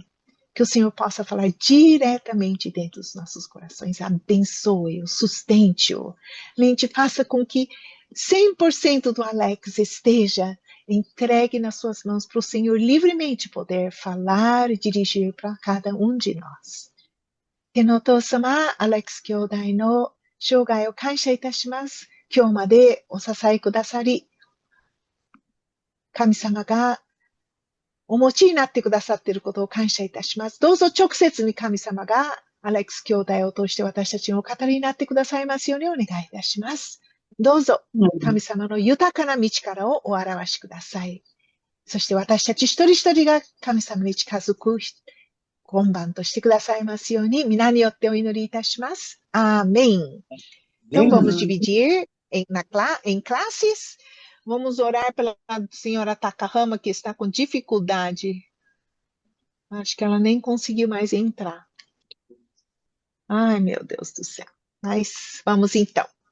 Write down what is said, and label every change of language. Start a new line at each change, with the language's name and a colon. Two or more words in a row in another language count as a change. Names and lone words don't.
Portuguese: Que o Senhor possa falar diretamente dentro dos nossos corações. Abençoe-o, sustente-o. Mente, faça com que 100% do Alex esteja entregue nas suas mãos para o Senhor livremente poder falar e dirigir para cada um de nós.
Japanese: 天のお父様、アレックス兄弟の生涯を感謝いたします。今日までお支えくださり、神様がお持ちになってくださっていることを感謝いたします。どうぞ直接に神様がアレックス兄弟を通して私たちにお語りになってくださいますようにお願いいたします。どうぞ神様の豊かな道からをお表しください。そして私たち一人一人が神様に近づく今晩としてくださいますように皆によってお祈りいたします。Amém.
Portuguese: Então vamos dividir em classes. Vamos orar pela senhora Takahama, que está com dificuldade. Acho que ela nem conseguiu mais entrar. Ai, meu Deus do céu. Mas vamos então.